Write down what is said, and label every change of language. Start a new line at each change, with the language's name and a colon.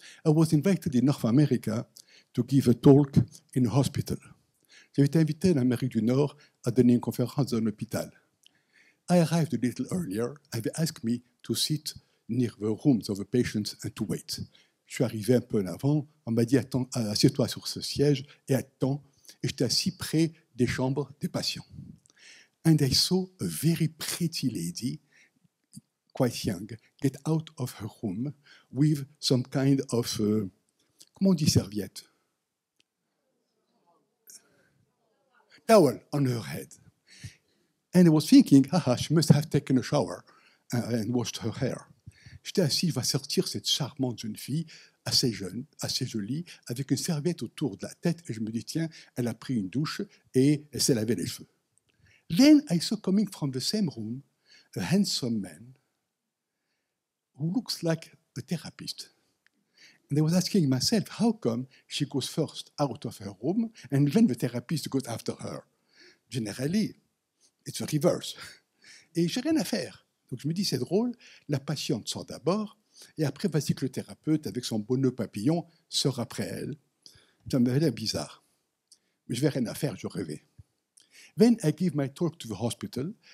English: I was invited in North America to give a talk in a hospital.
French: J'avais été invité en Amérique du Nord à donner une conférence dans un hôpital.
English: I arrived a little earlier. They asked me to sit near the rooms of the patients and to wait.
French: Je suis arrivé un peu en avant. On m'a dit, assieds-toi sur ce siège et attends. Et j'étais assis près des chambres des patients.
English: And I saw a very pretty lady, quite young, get out of her room with some kind of,
French: comment on dit serviette?
English: Towel on her head. And I was thinking, she must have taken a shower and washed her hair.
French: J'étais assis, il va sortir cette charmante jeune fille, assez jeune, assez jolie, avec une serviette autour de la tête. Et je me dis, tiens, elle a pris une douche et elle s'est lavé les cheveux.
English: Then I saw coming from the same room a handsome man who looks like a therapist. And I was asking myself, how come she goes first out of her room and then the therapist goes after her? Generally, it's the reverse.
French: Et j'ai rien à faire. Donc je me dis, c'est drôle, la patiente sort d'abord, et après, voici que le thérapeute, avec son beau nœud papillon, sort après elle. Ça m'avait l'air bizarre. Mais je n'avais rien à faire, je rêvais.
English: Then I give my talk to the hospital.